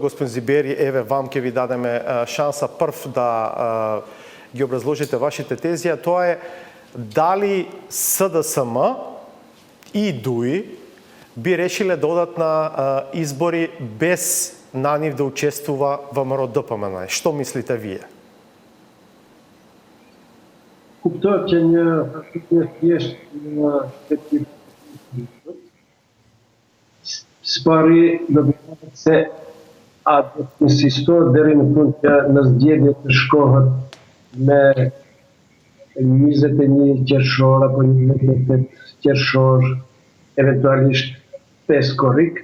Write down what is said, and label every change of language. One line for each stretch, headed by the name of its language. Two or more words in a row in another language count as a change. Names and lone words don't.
Macedonian: Господин Зибери, еве вам ќе ви дадеме шанса прв да ги образложите вашите тези, а тоа е дали СДСМ и ДУИ би решиле да одат на избори без на нив да учествува ВМРО-ДПМНЕ. Што мислите вие?
Albanian: Kuptohet që një thjesht një spari do të thotë se a do të insistohet deri në fund që në zgjedhje të shkohet me 21 qershor apo 28 qershor, eventualisht 5 korrik.